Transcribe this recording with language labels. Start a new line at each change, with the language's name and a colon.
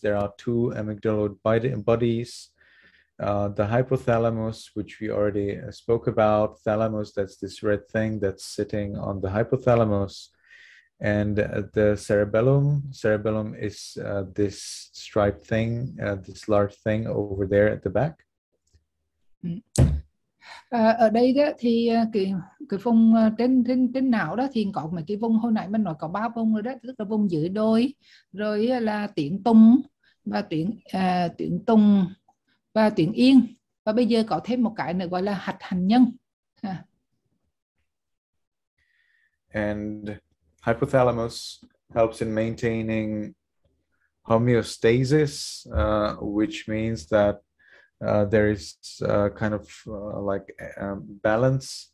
English: There are 2 amygdaloid bodies. The hypothalamus, which we already spoke about. Thalamus, that's this red thing that's sitting on the hypothalamus. And the cerebellum. Cerebellum is this striped thing, this large thing over there at the back.
Vietnamese: Ở đây đó thì cái vùng trên não đó thì có mấy cái vùng, hồi nãy mình nói có 3 vùng rồi đó, tức là vùng dưới đôi, rồi là tuyến tùng và tuyến tùng và tuyến yên, và bây giờ có thêm một cái nữa gọi là hạch hành nhân.
English: And hypothalamus helps in maintaining homeostasis, which means that there is kind of like balance.